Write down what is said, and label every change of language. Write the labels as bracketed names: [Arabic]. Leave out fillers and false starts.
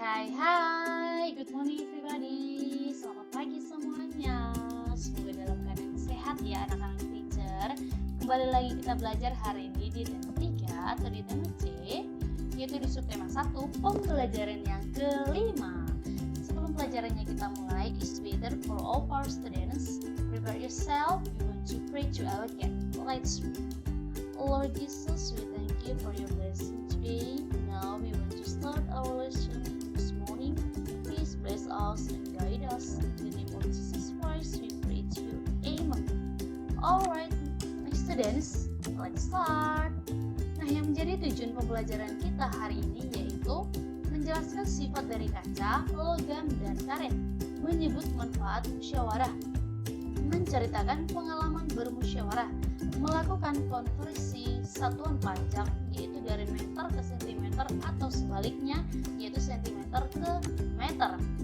[English] Hai, good morning everybody. [Indonesian] Selamat pagi semuanya. Semoga dalam keadaan sehat ya anak-anak teacher. Kembali lagi kita belajar hari ini di tema 3 atau di tema C, yaitu di subtema 1, pembelajaran yang kelima. Sebelum pelajarannya kita mulai, [English] it's better for all our students. Prepare yourself, we want to pray to our God. Let's pray. Lord Jesus, we thank you for your blessing today. Now we want to start our lesson this morning. Please bless us and guide us. In the name of Jesus Christ, we pray to you. Amen. Alright, my students, let's start. [Indonesian] Nah, yang menjadi tujuan pembelajaran kita hari ini yaitu menjelaskan sifat dari kaca, logam, dan karet, menyebut manfaat musyawarah, menceritakan pengalaman bermusyawarah, melakukan konversi satuan panjang yaitu dari meter ke sentimeter atau sebaliknya yaitu sentimeter ke meter.